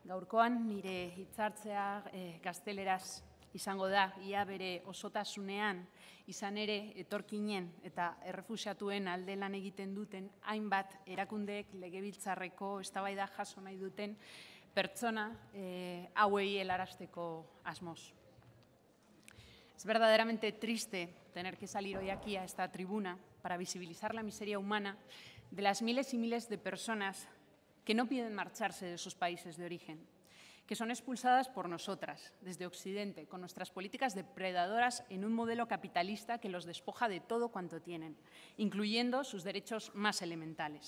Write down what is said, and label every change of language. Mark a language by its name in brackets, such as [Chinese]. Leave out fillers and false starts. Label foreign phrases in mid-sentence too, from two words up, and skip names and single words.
[Basque] Gaurkoan nire hitzartzea gazteleraz izango da, ia bere osotasunean, izan ere etorkinen eta errefuxiatuen alde lan egiten duten hainbat erakundeek legebiltzarreko eztabaida jaso nahi duten pertsona hauei helarazteko asmoz. [Spanish] Es verdaderamente triste tener que salir hoy aquí a esta tribuna para visibilizar la miseria humana de las miles y miles de personas que no piden marcharse de sus países de origen, que son expulsadas por nosotras, desde Occidente, con nuestras políticas depredadoras en un modelo capitalista que los despoja de todo cuanto tienen, incluyendo sus derechos más elementales.